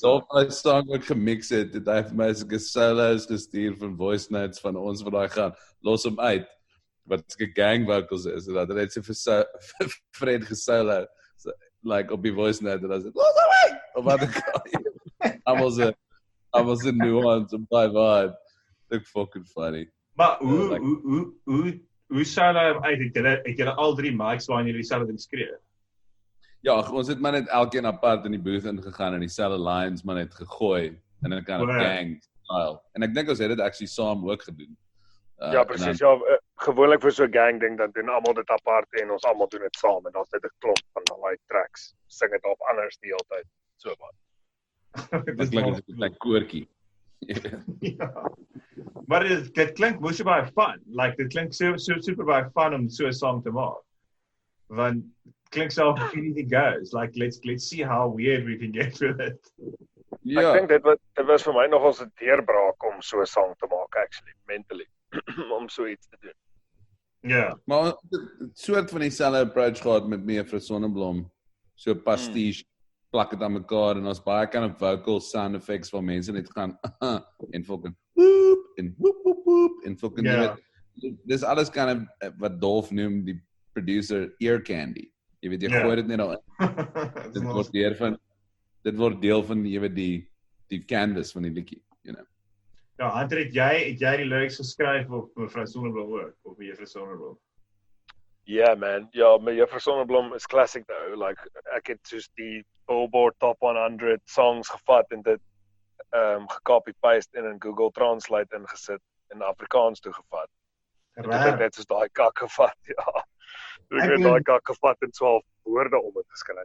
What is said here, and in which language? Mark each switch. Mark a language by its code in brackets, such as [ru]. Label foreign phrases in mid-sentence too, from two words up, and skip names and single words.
[af] so my song ook gemix het hy vir my sulke solos gestuur van [en] voice notes [af] van ons wat daai gaan, los hom uit, wat sulke [en] gang vocals [af] is, en dat hy net so vir Fred gesolo, so, like op die [en] voice note, [af] en dan sê, los hom uit, of wat ek al, allemaal sy nuance op die vibe, [en] look fucking funny. [af] Maar like- hoe sou hy hom uit? Het julle al 3 mics waarin julle dieselfde ding skree? Ja, ons het maar net elkeen apart in die booth ingegaan en dieselfde lines maar net gegooi, in 'n [en] kind of [af] Wow. gang style, en ek dink ons het dit actually saam ook gedoen. Ja, presies. Ja, gewoonlik vir so 'n gang ding dan doen almal dit apart en ons almal doen dit saam en daar's net 'n klomp van daai tracks. Sing dit op anders die hele tyd. So baie. Dit klink as 'n klein koortjie. Ja. Maar dit klink moes baie fun. Like dit klink so super baie fun om so 'n song te maak. Want klink so [en] if anything goes. Like let's see how weird we can get with it. [af] Ja, Ek dink dit was vir my nogals 'n deurbraak om so 'n song te maak actually, mentally. Om so iets te doen. Ja. maar ons het soort van dieselfde approach gehad met Mevrou Sonneblom. So pastiche, plak dit aan mekaar en ons baie kind of [en] vocal sound effects [af] waar mense net gaan en fucking whoop en whoop en fucking Ja. dis alles kind of wat Dolph noem die [en] producer ear candy. [af] Jy weet jy Ja. gooi dit net al in. Dit word deel van jy weet die canvas van die liedjie, [en] you know. [af] Ja, Hunter, het jy die lyrics geskryf of Mevrou Sonneblom ook of Mevrou Sonneblom? [en] Yeah man, ja, my Juffrou Sonneblom is classic though. [af] Like ek het soos die Billboard Top 100 songs gevat en dit gecopy paste en in Google Translate ingesit en Afrikaans toegevat. En dit het net soos daai kak gevat, ja. Ek het daai kak gevat en 12 woorde om dit geskryf.